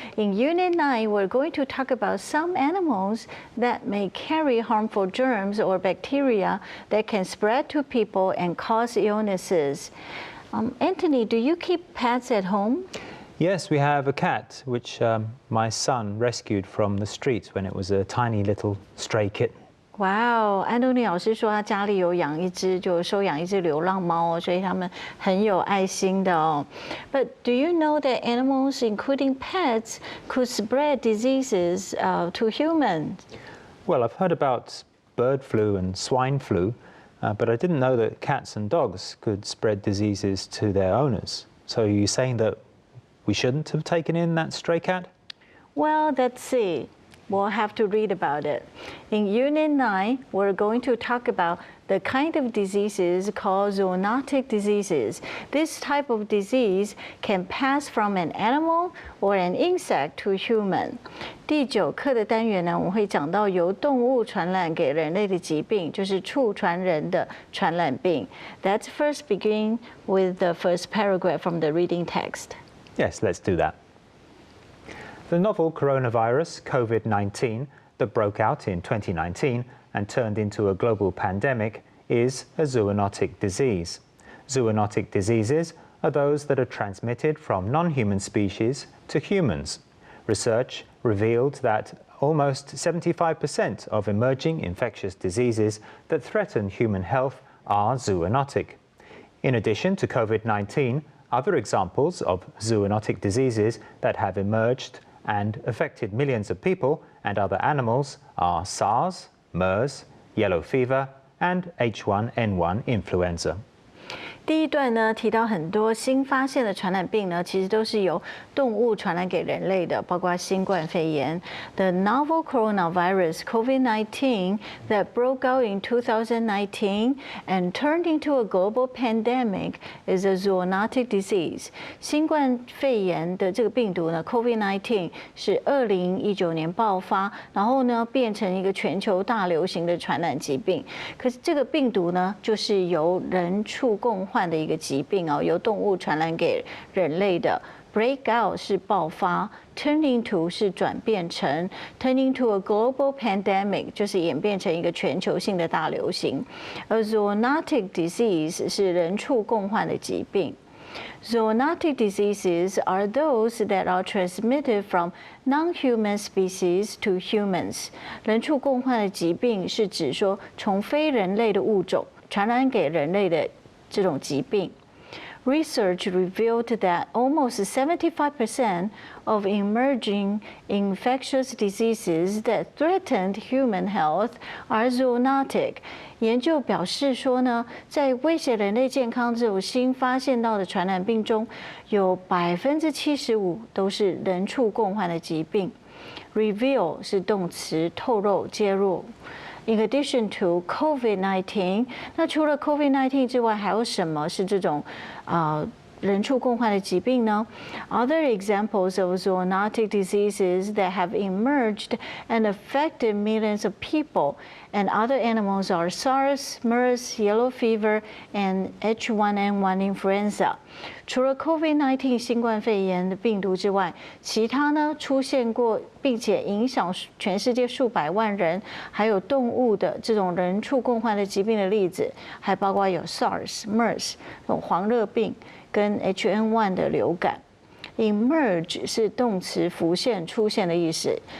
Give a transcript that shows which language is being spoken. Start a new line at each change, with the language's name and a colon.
English: In Unit 9, we're going to talk about some animals that may carry harmful germs or bacteria that can spread to people and cause illnesses. Anthony, do you keep pets at home? Yes, we have a cat, which my son rescued from the streets when it was a tiny little stray kitten.
Chinese: Wow, 安东尼老师说他家里有养一只，就收养一只流浪猫哦，所以他们很有爱心的哦。
English: But do you know that animals, including pets, could spread diseases to humans? Well, I've heard about bird flu and swine flu, but I didn't know that cats and dogs could spread diseases to their owners. So are you saying that we shouldn't have taken in that stray cat? Well, let's see. We'll have to read about it. In Unit 9, we're going to talk about the kind of diseases called zoonotic diseases. This type of disease can pass from an animal or an insect to human.
Chinese: 第9课的单元呢，我们会讲到由动物传染给人类的疾病，就是畜传人的传染病。
English: Let's first begin with the first paragraph from the reading text. Yes, let's do that. The novel coronavirus, COVID-19, that broke out in 2019 and turned into a global pandemic is a zoonotic disease. Zoonotic diseases are those that are transmitted from non-human species to humans. Research revealed that almost 75% of emerging infectious diseases that threaten human health are zoonotic. In addition to COVID-19, other examples of zoonotic diseases that have emerged and affected millions of people and other animals are SARS, MERS, yellow fever, and H1N1 influenza.
Chinese: 第一段呢提到很多新发现的传染病呢，其实都是由动物传染给人类的，包括新冠肺炎。
English: The novel coronavirus (COVID-19) that broke out in 2019 and turned into a global pandemic is a zoonotic disease.
Chinese: 新冠肺炎的这个病毒呢 ，COVID-19 是2019年爆发，然后呢变成一个全球大流行的传染疾病。可是这个病毒呢，就是由人畜共患的一个疾病哦，由动物传染给人类的。
English: Break out
Chinese: 是爆发 ，
English: turn into
Chinese: 是转变成 ，
English: turn into a global pandemic
Chinese: 就是演变成一个全球性的大流行。而 zoonotic disease 是人畜共患的疾病。
English: Zoonotic diseases are those that are transmitted from non-human species to humans.
Chinese: 人畜共患的疾病是指说从非人类的物种传染给人类的这种疾病。
English: Research revealed that almost 75% of emerging infectious diseases that threatened human health are zoonotic.
Chinese: 研究表示说呢，在威胁人类健康这种新发现到的传染病中，有75%都是人畜共患的疾病。 Reveal 是动词，透露、揭露。
English: In addition to COVID-19，
Chinese: 那除了 COVID-19 之外，还有什么是这种人畜共患的疾病呢？
English: Other examples of zoonotic diseases that have emerged and affected millions of people and other animals are SARS, MERS, yellow fever, and H1N1 influenza.
Chinese: 除了 COVID-19 新冠肺炎的病毒之外，其他呢出现过并且影响全世界数百万人，还有动物的这种人畜共患的疾病的例子，还包括有 SARS、MERS 这种黄热病。跟 H1N1 的流感。Emerge 是动词浮现、出现的意思。